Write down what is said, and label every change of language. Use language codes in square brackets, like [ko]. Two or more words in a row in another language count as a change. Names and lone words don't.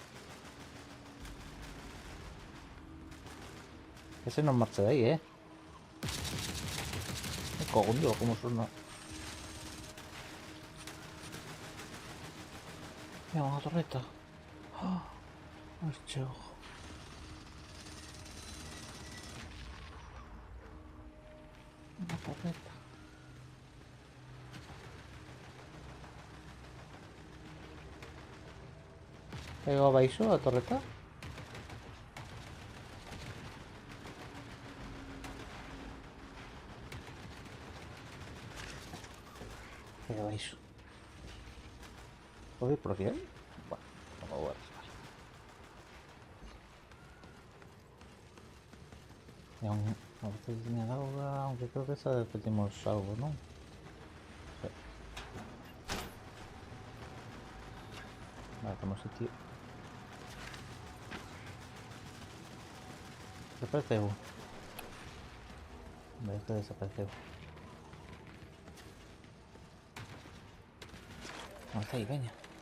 [gl] Ese non marcha de aí, [es] Me cago en Dios, como suena. [gl] Mira, unha torreta. ¡Ah! Hostia. Unha torreta. Pego abaixo a torreta. Pego abaixo. [es] ¿Puedo ir por aquí? Bueno, no me voy a arriesgar. Y aún a veces tenía algo, aunque creo que esa repetimos algo, ¿no? Sí. Vale, como sitio. [gl] Desapareceu. Vale, este desapareceu. No, está aí, veña.